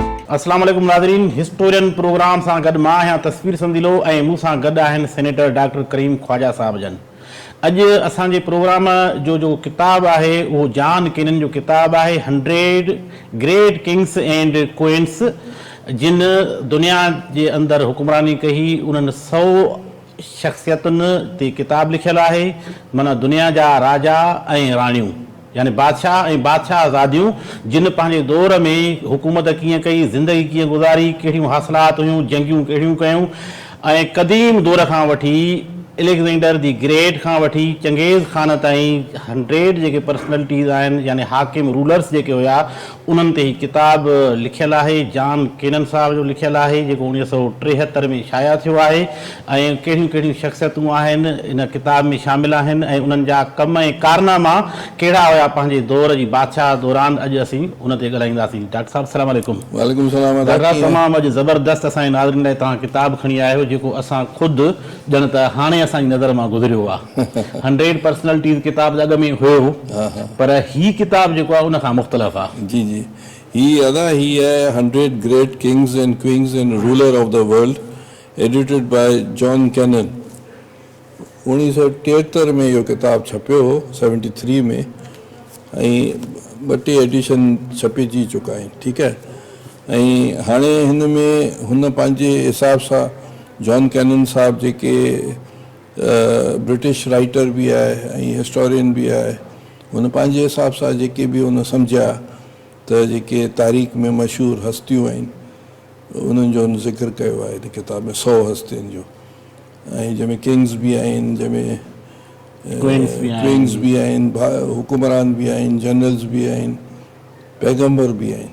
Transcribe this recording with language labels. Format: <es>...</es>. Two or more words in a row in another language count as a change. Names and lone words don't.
<sd>अस्सलाम वालेकुम नाज़रीन, हिस्टोरियन प्रोग्राम सां गॾु मां आहियां तस्वीर संदिलो ऐं मूंसां गॾु आहिनि सेनेटर डॉक्टर करीम ख्वाजा साहब जन। अॼु असांजे प्रोग्राम जो किताबु आहे उहो जॉन केनन जो किताबु आहे 100 ग्रेट किंग्स एंड क्वीन्स, जिन दुनिया जे अंदरि हुकुमरानी कई उन्हनि 100 शख़्सियतुनि ते किताबु लिखियलु आहे। माना दुनिया जा राजा ऐं राणियूं यानी बादशाह ऐं बादशाह आज़ादियूं जिन पंहिंजे दौर में हुकूमत कीअं कई, ज़िंदगी कीअं गुज़ारी, कहिड़ियूं हासिलात हुयूं, जंगियूं कहिड़ियूं कयूं, ऐं क़दीम दौर खां वठी एलेक्जेंडर दी ग्रेट खां वठी चंगेज़ खान ताईं 100 जेके पर्सनैलिटीज़ आहिनि यानी हाकिम रूलर्स जेके हुआ उन्हनि ते ही किताब लिखियलु आहे। जॉन केनन साहब जो लिखियलु आहे जेको 1973 में शाया थियो आहे। ऐं कहिड़ियूं कहिड़ियूं शख़्सियतूं आहिनि इन किताब में शामिल आहिनि ऐं उन्हनि जा कम ऐं कारनामा कहिड़ा हुआ पंहिंजे दौर जी बादशाह दौरान, अॼु असीं उन ते ॻाल्हाईंदासीं। डॉक्टर साहब अस्सलाम वालेकुम। वालेकुम सलाम। तमामु अॼु ज़बरदस्त असांजे नाज़रीन लाइ तव्हां किताबु खणी आयो जेको असां ख़ुदि ॼण त हाणे असांजी नज़र मां गुज़रियो आहे। 100 पर्सनैलिटीज़ किताब अॻ में हुयो, पर ही किताब जेको आहे उनखां मुख़्तलिफ़ आहे। जी जी, ही है 100 ग्रेट किंग्स एंड क्वीन्स एंड रूलर ऑफ द वर्ल्ड, एडिटेड बाय जॉन कैनन। 1973 में इहो किताबु छपियो हो, 73 में, ऐं 2 एडिशन छपिजी चुका आहिनि। ठीकु आहे। ऐं हाणे हिन में हुन पंहिंजे हिसाब सां जॉन कैनन साहब जेके ब्रिटिश राइटर बि आहे ऐं हिस्टोरियन बि आहे, हुन पंहिंजे हिसाब सां जेके बि हुन सम्झिया त जेके तारीख़ में मशहूरु हस्तियूं आहिनि उन्हनि जो ज़िक्र कयो आहे हिन किताब में, 100 हस्तियुनि जो। ऐं जंहिंमें किंग्स बि आहिनि, जंहिंमें क्वीन्स बि आहिनि, हुकुमरान बि आहिनि, जनरल्स बि आहिनि, पैगम्बर बि आहिनि।</sd>